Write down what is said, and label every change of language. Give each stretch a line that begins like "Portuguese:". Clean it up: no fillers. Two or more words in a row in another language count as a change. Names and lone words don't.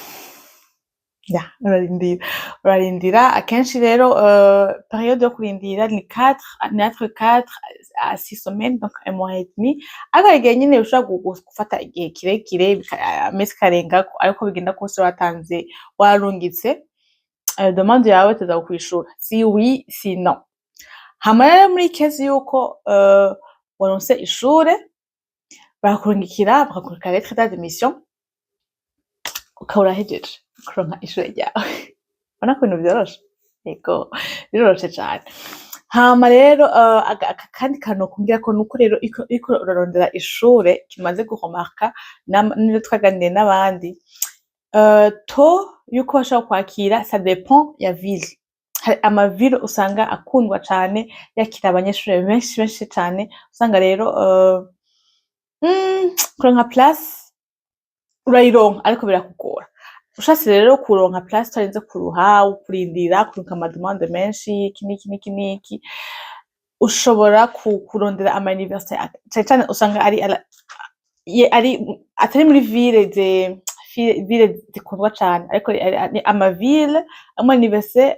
Rundi: urarindira akenshi rero période yo kurindira ni
French: 4 à 6 semaines donc un mois et demi
Rundi: ariko igihe nyine ushobora gufata igihe kirekire amezi karenga ariko bigenda kose watanze warungitse demande yawe tuza kwishura
French: si oui si non
Rundi: hama rero muri case yuko waronse ishure barakurungikira
French: lettre d'admission
Rundi: ukabura hejeje kuronka ishure ryawe ubona ko ibintu vyoroshe yego biroroshe cane hama rero kandi kantu kumbwira ko nuko rero iko urarondera ishure kimaze guhomarka n'ibyo twaganiriye n'abandi to yuko bashaka kwakira
French: ça dépend
Rundi: ya ville hari amaville usanga akundwa cane yakira abanyeshure benshi cane usanga rero kuronka place urayironka ariko birakugora ushatse rero kuronka place utarinze kuruha kurindira kuronka amademande menshi iki ushobora kurondera ama université cyane usanga ari atari muri ville zikundwa cyane ariko ama ville ama université